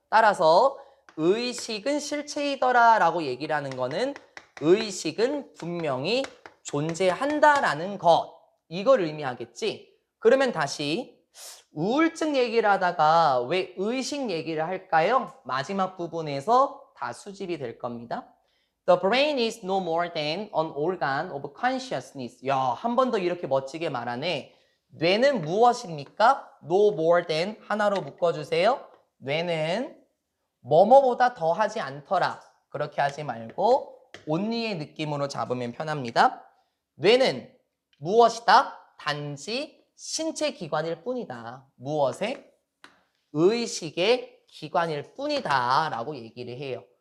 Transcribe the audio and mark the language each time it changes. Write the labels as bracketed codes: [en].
[ko] 따라서 의식은 실체이더라 라고 얘기를 하는 거는 의식은 분명히 존재한다라는 것. 이걸 의미하겠지? 그러면 다시 우울증 얘기를 하다가 왜 의식 얘기를 할까요? 마지막 부분에서 다 수집이 될 겁니다. [en] The brain is no more than an organ of consciousness. [ko] 야, 한 번 더 이렇게 멋지게 말하네. 뇌는 무엇입니까? [en] No more than [ko] 하나로 묶어주세요. 뇌는 뭐뭐보다 더하지 않더라. 그렇게 하지 말고 only의 느낌으로 잡으면 편합니다. 뇌는 무엇이다? 단지 신체 기관일 뿐이다. 무엇의? 의식의 기관일 뿐이다 라고 얘기를 해요.